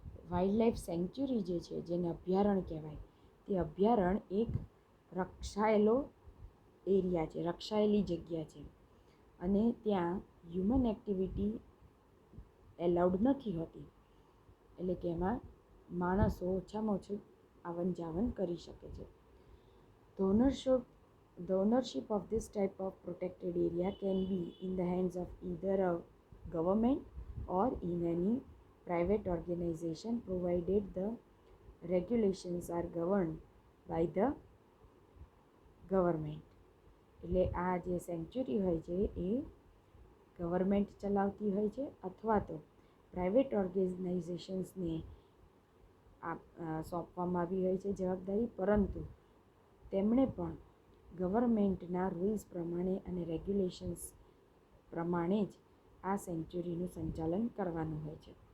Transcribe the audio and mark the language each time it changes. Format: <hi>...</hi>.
<gu>Wild life century જે છે, જેને અભયારણ્ય કહેવાય, તે અભયારણ્ય એક રક્ષાયેલો એરિયા છે, રક્ષાયેલી જગ્યા છે, અને ત્યાં હ્યુમન એક્ટિવિટી એલાઉડ નથી હોતી. એટલે કે એમાં માણસો ઓછામાં ઓછું આવન જાવન કરી શકે છે.</gu> <en>The ownership of this type of protected area can be in the hands of either a government or in any private organization, provided the regulations are governed by the government.</en> <gu>એટલે આ જે સેન્ચ્યુરી હોય છે એ government ચલાવતી હોય છે, અથવા તો પ્રાઇવેટ ઓર્ગેનાઇઝેશન્સને સોંપવામાં આવી હોય છે જવાબદારી, પરંતુ તેમણે પણ ગવર્મેન્ટના રૂલ્સ પ્રમાણે અને રેગ્યુલેશન્સ પ્રમાણે જ આ સેન્ચ્યુરીનું સંચાલન કરવાનું હોય છે.</gu>